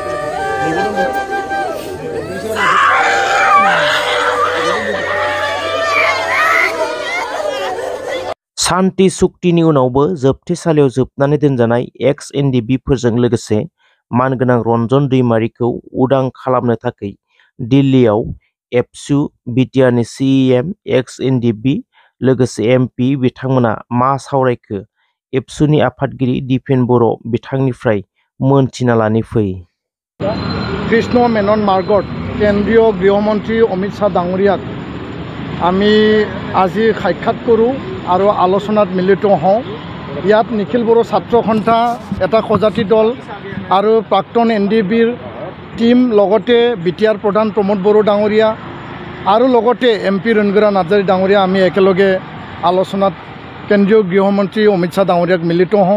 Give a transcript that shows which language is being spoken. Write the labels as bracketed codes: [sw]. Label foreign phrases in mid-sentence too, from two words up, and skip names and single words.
[brx] सान्ति सुक्तिनि उनावबो जोबथेसालियाव जोबनानै दोनजानाय एक्स एनडिबिफोरजों लोगोसे मानगोनां रन्जन दैमारिखौ उदां खालामनो थाखाय दिल्लीयाव एबसु बिटिआरनि सिएम एक्स एनडिबि लोगोसे एमपि बिथांमोना मा सावरायखो? एबसुनि आफादगिरि दिपेन बर' बिथांनिफ्राय मोनथिना लानि फै। [as] কৃষ্ণ মেনন মাৰ্গত কেন্দ্ৰীয় গৃহমন্ত্ৰী অমিত শ্বাহ ডাঙৰীয়াক আমি আজি সাক্ষাৎ কৰোঁ আৰু আলোচনাত মিলিত হওঁ। ইয়াত নিখিল বড়ো ছাত্ৰ সন্থা এটা সজাতি দল আৰু প্ৰাক্তন এনডিবিৰ টিম লগতে বিটিআৰ প্ৰধান প্ৰমোদ বড়ো ডাঙৰীয়া আৰু লগতে এমপি ৰণগৰা নাৰ্জাৰী ডাঙৰীয়া আমি একেলগে আলোচনাত কেন্দ্ৰীয় গৃহমন্ত্ৰী অমিত শ্বাহ ডাঙৰীয়াক মিলিত হওঁ।